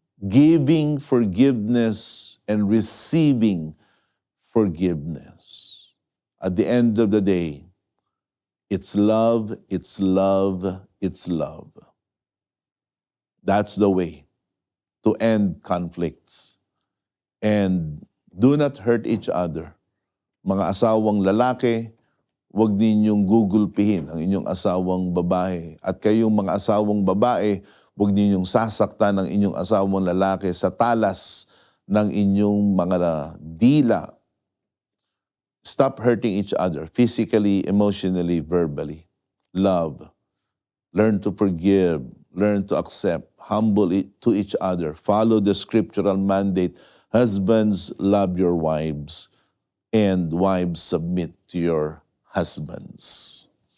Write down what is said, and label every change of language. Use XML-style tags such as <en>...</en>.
<en>Giving forgiveness and receiving forgiveness. At the end of the day, it's love, it's love, it's love. That's the way to end conflicts. And do not hurt each other.</en> <tl>Mga asawang lalaki, huwag ninyong gugulpihin ang inyong asawang babae. At kayong mga asawang babae, huwag ninyong sasaktan ang inyong asawang lalaki sa talas ng inyong mga dila.</tl> <en>Stop hurting each other physically, emotionally, verbally. Love. Learn to forgive. Learn to accept. Humble to each other. Follow the scriptural mandate. Husbands, love your wives. And wives, submit to your husbands.</en>